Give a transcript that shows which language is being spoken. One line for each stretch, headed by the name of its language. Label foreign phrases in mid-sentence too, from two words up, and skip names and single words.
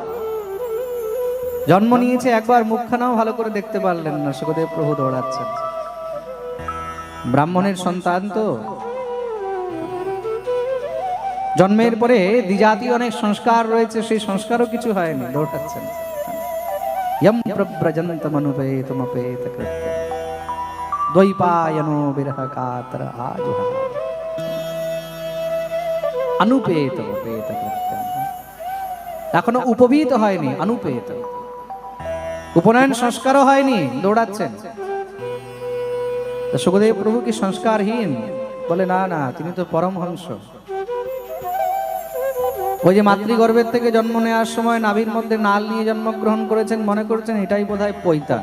Bangla: জন্ম নিয়েছে, একবার মুখখানাও ভালো করে দেখতে পারলেন না, সুখদেব প্রভু দৌড়াচ্ছেন। ব্রাহ্মণের সন্তান তো, জন্মের পরে দ্বিজাতীয় অনেক সংস্কার রয়েছে, সেই সংস্কারও কিছু হয়নি, দৌড়াচ্ছেন।
Sanskrit: यम प्रव्रजन्तमनुपेतमपेत कृत्य द्वैपायनो विरह कातर आजुहा अनुपेत उपेत कृत्य।
Bangla: এখনো উপবীত হয়নি, অনুপেত, উপনয়ন সংস্কারও হয়নি, দৌড়াচ্ছেন। সুখদেব প্রভু কি সংস্কারহীন? বলে না না, তিনি তো পরমহংস। ওই যে মাতৃগর্ভের থেকে জন্ম নেওয়ার সময় নাভির মধ্যে নাল নিয়ে জন্মগ্রহণ করেছেন, মনে করছেন এটাই বোধহয় পৈতা।